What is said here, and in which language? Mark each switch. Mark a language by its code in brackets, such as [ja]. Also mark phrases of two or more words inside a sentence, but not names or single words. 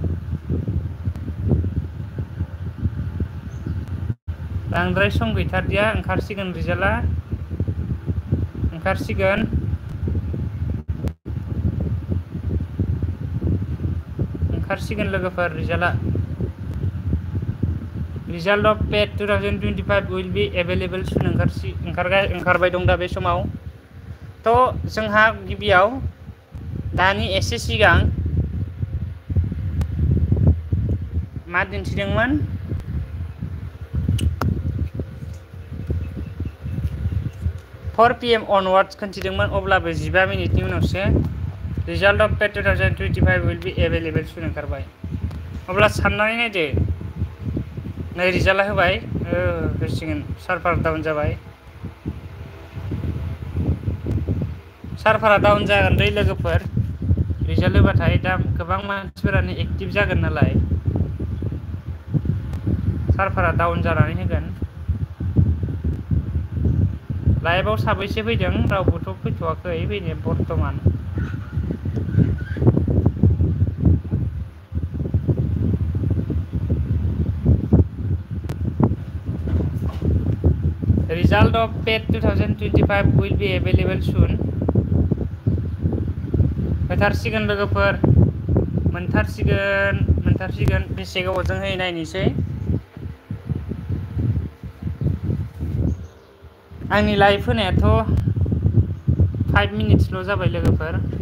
[brx] ओंखारसिगोन रिजाल्टआ ओंखारसिगोन। लोगोफोर रिजाल्टआ। [en] Result of PED 2025 will be available soon [brx] ओंखारबाय दं दा बे समाव। थ' जोंहा गिबियाव दानि एसे सिगां मा दिन्थिदोंमोन? 4 [en] PM onwards [brx] खोन्थिदोंमोन। अब्लाबो 15 मिनिटनि उनावसो [en] Result of PED 2025 will be available soon [brx] ओंखारबाय। अब्ला साननानै नायदो नै रिजाल्टआ होबाय होसिगोन सार्भार डाउन जाबाय सार्भारा डाउन जागोन दै लोगोफोर रिजाल्ट होबाथाय दा गोबां मानसिफोरानो एक्टिभ जागोन नालाय सार्भारा डाउन जानानै होगोन लाइभआव साबैसे फैदों रावबोथ' फैथ'वाखै फैनाया बर्थमान [en] Result of PET 2025 will be available soon. [brx] होथारसिगोन लोगोफोर मोनथारसिगोन बेसे गोबावजों होयो नायनोसै आंनि लाइभ होनायाथ' 5 मिनिट्सल' जाबाय लोगोफोर